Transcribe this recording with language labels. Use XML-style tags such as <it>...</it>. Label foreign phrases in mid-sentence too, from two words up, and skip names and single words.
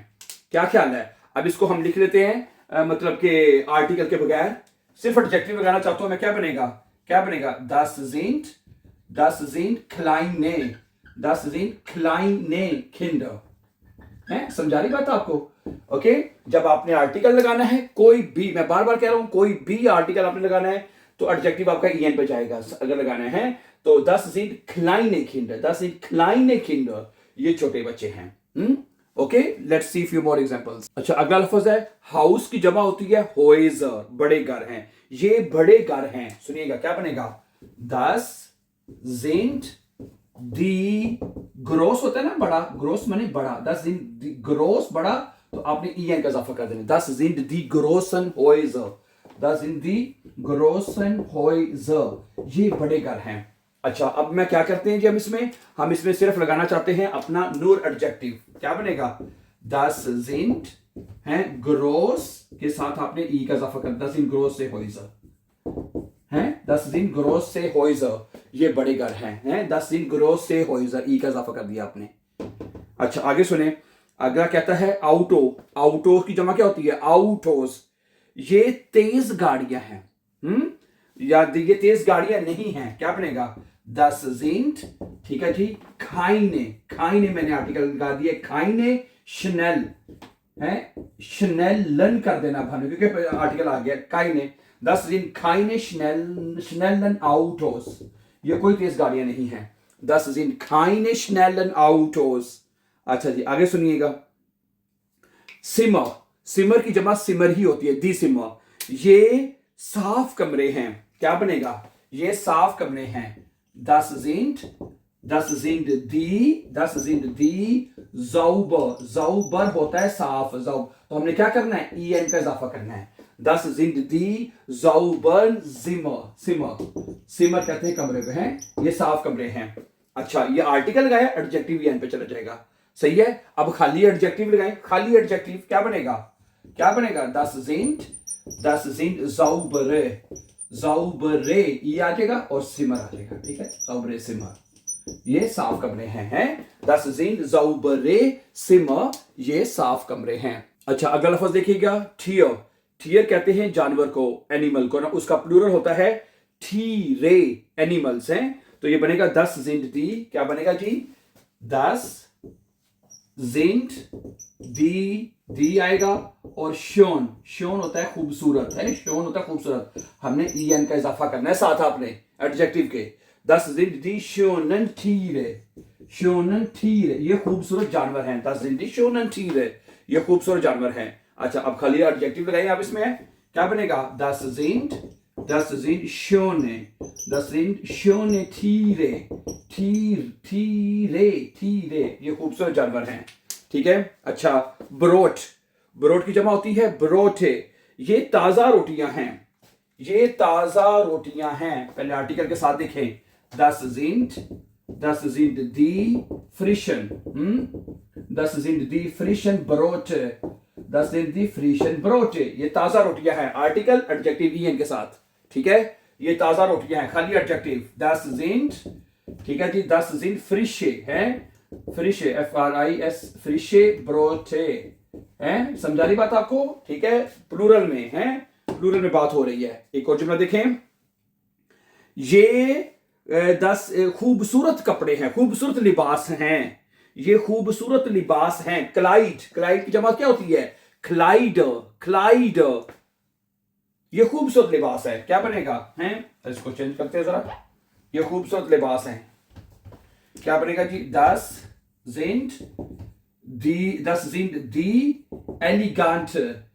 <hi>क्या ख्याल है, अब इसको हम लिख लेते हैं मतलब कि आर्टिकल के बगैर, सिर्फ एडजेक्टिव लगाना चाहता हूं मैं, क्या बनेगा, क्या बनेगा,</hi> <de>das sind kleine, das sind kleine Kinder.</de> <hi>है, समझा रही बात आपको? ओके, जब आपने आर्टिकल लगाना है कोई भी, मैं बार बार कह रहा हूं, कोई भी आर्टिकल आपने लगाना है तो एडजेक्टिव आपका en पे जाएगा। अगर लगाना है तो</hi> <de>das sind kleine Kinder, das sind kleine Kinder,</de> <hi>ये छोटे बच्चे हैं। ओके,</hi> <en>let's see few more examples.</en> <hi>अच्छा, अगला लफ्ज है हाउस की जमा होती है होइजर, बड़े घर हैं, ये बड़े घर हैं। सुनिएगा क्या बनेगा,</hi> <de>das sind die</de> <hi>ग्रोस होता है ना बड़ा, ग्रोस माने बड़ा,</hi> <de>das sind die</de> <hi>ग्रोस बड़ा, तो आपने en का इजाफा कर देना,</hi> <de>das sind die großen Häuser, das sind die großen Häuser,</de> <hi>ये बड़े घर हैं। अच्छा, अब मैं क्या करते हैं जी, हम इसमें सिर्फ लगाना चाहते हैं अपना नूर एडजेक्टिव। क्या बनेगा,</hi> <de>das sind</de> <hi>है ग्रोस के साथ आपने ई का इजाफा कर,</hi> <de>das sind große Häuser</de> <hi>हैं,</hi> <de>das sind große Häuser,</de> <hi>ये बड़े घर हैं,</hi> <de>das sind große Häuser,</de> <hi>ई का इजाफा कर दिया आपने। अच्छा, आगे सुने, अगला कहता है ऑटो, ऑटो की जमा क्या होती है, ऑटोस, ये तेज गाड़ियां हैं। या ये तेज गाड़ियां नहीं हैं, क्या बनेगा,</hi> <de>das sind,</de> <hi>ठीक है जी,</hi> <de>keine, keine</de> <hi>मैंने आर्टिकल लगा दिया,</hi> <de>keine schnell</de> <hi>है, schnellen कर देना भानु क्योंकि आर्टिकल आ गया,</hi> <de>keine, das sind keine schnellen Autos,</de> <hi>ये कोई तेज गाड़ियां नहीं हैं,</hi> <de>das sind keine schnellen Autos।</de> <hi>अच्छा जी, आगे सुनिएगा, सिमर, सिमर की जमा सिमर ही होती है,</hi> <de>die Zimmer,</de> <hi>ये साफ कमरे हैं, क्या बनेगा, ये साफ कमरे हैं,</hi> <de>das sind die sauber,</de> <hi>sauber होता है साफ, तो हमने क्या करना है, en का इजाफा करना है,</hi> <de>das sind die sauberen Zimmer,</de> <hi>सिमर कहते हैं कमरे पे हैं, ये साफ कमरे हैं। अच्छा, ये आर्टिकल लगाया, एडजेक्टिव en पे चला जाएगा, सही है। अब खाली एडजेक्टिव लगाएं, खाली एडजेक्टिव क्या बनेगा,</hi> <de>das sind saubere, saubere</de> <hi>ये आ जाएगा और सिमर आ जाएगा, ठीक है,</hi> <de>saubere Zimmer,</de> <hi>ये साफ कमरे हैं,</hi> <de>das sind saubere Zimmer,</de> <hi>ये साफ कमरे हैं। अच्छा, अगला लफ्ज देखिएगा, Tier, Tier कहते हैं जानवर को, एनिमल को ना, उसका प्लूरल होता है Tiere, एनिमल्स हैं, तो ये बनेगा</hi> <de>das sind die,</de> <hi>क्या बनेगा जी,</hi> <de>das sind die</de> <hi>आएगा, और शोन होता है खूबसूरत, है, शोन होता है खूबसूरत, हमने en का इजाफा करना है साथ आपने एडजेक्टिव के,</hi> <de>das sind die schönen Tiere,</de> <hi>ये खूबसूरत जानवर हैं,</hi> <de>das sind die schönen Tiere,</de> <hi>ये खूबसूरत जानवर हैं। अच्छा, अब खाली एडजेक्टिव लगाइए आप इसमें, क्या बनेगा,</hi> <de>das sind schöne Tiere,</de> <hi>ये खूबसूरत जानवर हैं, ठीक है। अच्छा, ब्रोट की जमा होती है ब्रोटे, ये ताजा रोटियां हैं, ये ताजा रोटियां हैं, पहले आर्टिकल के साथ देखें,</hi> <de>das sind die frischen, das sind die frischen Brote, das sind die frischen Brote,</de> <hi>ये ताजा रोटियां हैं, आर्टिकल एडजेक्टिव en के साथ, ठीक है, ये ताजा रोटियां हैं, खाली एडजेक्टिव,</hi> <de>das sind,</de> <hi>ठीक है जी,</hi> <de>das sind frische</de> <hi>है, frische FRIS,</hi> <de>frische Brote</de> <hi>है, समझा रही बात आपको, ठीक है, प्लूरल में है, प्लूरल में बात हो रही है। एक और जुमला देखें, ये 10 खूबसूरत कपड़े हैं, खूबसूरत लिबास हैं, ये खूबसूरत लिबास हैं, क्लाइड की जमा क्या होती है, क्लाइड, ये खूबसूरत लिबास है, क्या बनेगा, हैं, इसको चेंज करते हैं जरा, ये खूबसूरत लिबास है, क्या बनेगा जी,</hi> <de>das sind die eleganten,</de>